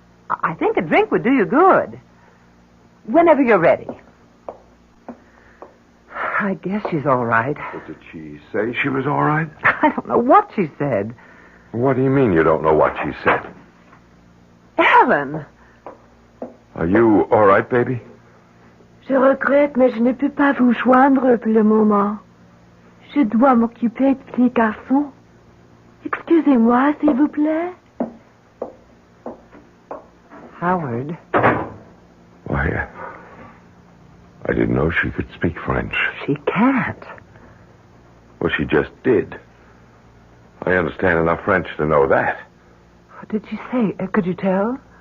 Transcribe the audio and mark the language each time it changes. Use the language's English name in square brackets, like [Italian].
[English] I think a drink would do you good. Whenever you're ready. I guess she's all right. What did she say? She was all right? I don't know what she said. What do you mean you don't know what she said? Ellen! Are you all right, baby? [French] Je regrette, mais je ne peux pas vous joindre pour le moment. Je dois m'occuper de petit garçon. Excusez-moi, s'il vous plaît. [English] Howard. Why, I didn't know she could speak French. She can't. Well, she just did. I understand enough French to know that. What did she say? Could you tell?